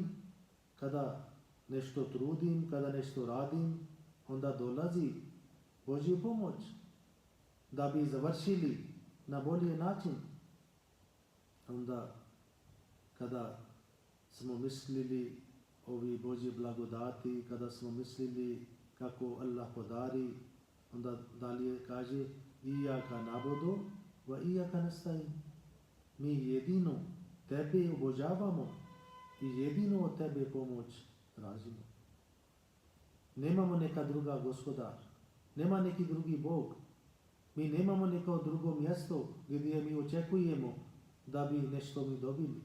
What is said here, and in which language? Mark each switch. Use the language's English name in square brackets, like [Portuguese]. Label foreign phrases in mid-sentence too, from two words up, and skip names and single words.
[Bosnian] Kada nešto trudim, kada nešto radim, onda dolazi Božja pomoć da bi završili na bolji način. Onda kada smo mislili ovi Božje blagodati, kada smo mislili kako Allah podari, onda dalje kaže [Arabic] إياك نعبد وإياك نستعين. [Bosnian] Mi jedino tebe obožavamo i jedino od tebe pomoć tražimo. Nemamo neka druga gospodar, nema neki drugi Bog. Mi nemamo neko drugo mjesto gdje mi očekujemo da bi nešto mi dobili.